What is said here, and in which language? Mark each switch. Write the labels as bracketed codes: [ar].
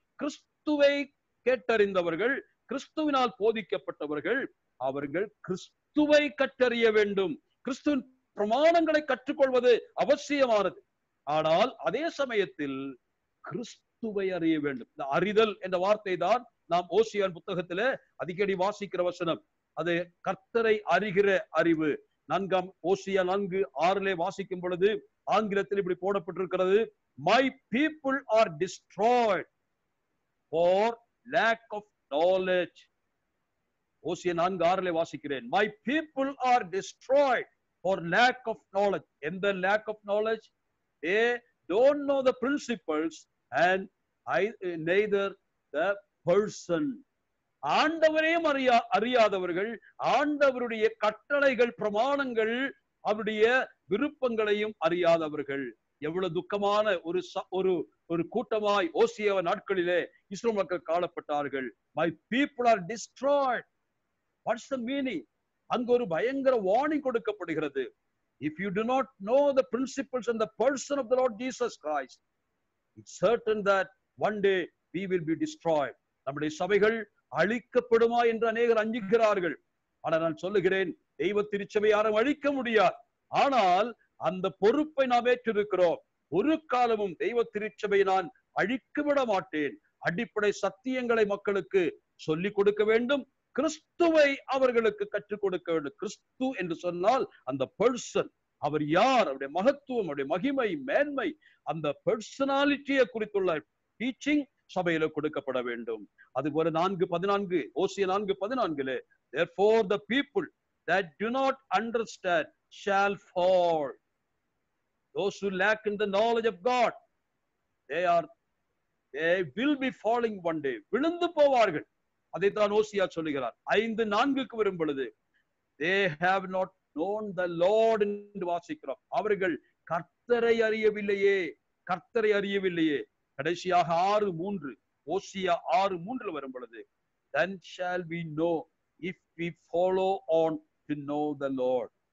[ta] கிறிஸ்துவை கேட்டறிந்தவர்கள், கிறிஸ்துவினால் போதிக்கப்பட்டவர்கள், அவர்கள் கிறிஸ்துவை கற்றறிய வேண்டும். கிறிஸ்துவின் பிரமாணங்களை கற்றுக்கொள்வது அவசியமானது. ஆனால் அதே சமயத்தில் கிறிஸ்துவை அறிய வேண்டும். இந்த அறிதல் என்ற வார்த்தை தான் நாம் ஓசியான் புத்தகத்துல அடிக்கடி வாசிக்கிற வசனம். அது கர்த்தரை அறிகிற அறிவு. 4ஆம் ஓசியா 4:6 வாசிக்கும் பொழுது ஆங்கிலத்தில் இப்படி போடப்பட்டிருக்கிறது, [en] my people are destroyed for lack of knowledge. [ta] ஓசியா 4:6 வாசிக்கிறேன், [en] my people are destroyed for lack of knowledge. [ta] எந்த [en] lack of knowledge? They don't know the principles and neither the person. [ta] ஆண்டவரையும் அறியாதவர்கள், ஆண்டவருடைய கட்டளைகள், பிரமாணங்கள், அவருடைய விருப்பங்களையும் அறியாதவர்கள். எவ்வளவு துக்கமான ஒரு கூட்டமாய் ஓசியா நாட்களிலே இஸ்ரவேல் மக்கள் காணப்பட்டார்கள். [en] My people are destroyed. What's the meaning? [ta] அங்கு ஒரு பயங்கர வார்னிங் கொடுக்கப்படுகிறது. [en] If you do not know the principles and the person of the Lord Jesus Christ, it's certain that one day we will be destroyed. [ta] நம்முடைய சபைகள் அழிக்கப்படுமா என்று அநேகர் அஞ்சுகிறார்கள். ஆனால் நான் சொல்லுகிறேன், தெய்வ திருச்சபை யாரும் அழிக்க முடியாது. ஆனால் அந்த பொறுப்பை நாம் ஏற்றிருக்கிறோம். ஒரு காலமும் தெய்வ திருச்சபை நான் அழிக்க விட மாட்டேன். அடிப்படை சத்தியங்களை மக்களுக்கு சொல்லிக் கொடுக்க வேண்டும். கிறிஸ்துவை அவர்களுக்கு கற்றுக் கொடுக்க வேண்டும். கிறிஸ்து என்று சொன்னால் அந்த பர்சன், அவர் யார், அவருடைய மகத்துவம், அவருடைய மகிமை, மேன்மை, அந்த பர்சனாலிட்டியை குறித்துள்ள டீச்சிங் சபையில கொடுக்கப்பட வேண்டும். அதுபோல 4:14 ஓசியா 4:14 [en] therefore the people that do not understand shall fall. Those who lack in the knowledge of God, they will be falling one day. [ta] விழுந்து போவார்கள். அதைத்தான் ஓசியா சொல்லுகிறார். 5:4 வரும் பொழுது [en] they have not known the Lord [ta] என்று வாசிக்கிறோம். அவர்கள் கர்த்தரை அறியவில்லையே, கர்த்தரை அறியவில்லையே. கடைசியாக 6:3 ஓசியா 6:3 வரும் பொழுது [en] then shall we know if we follow on to know the Lord.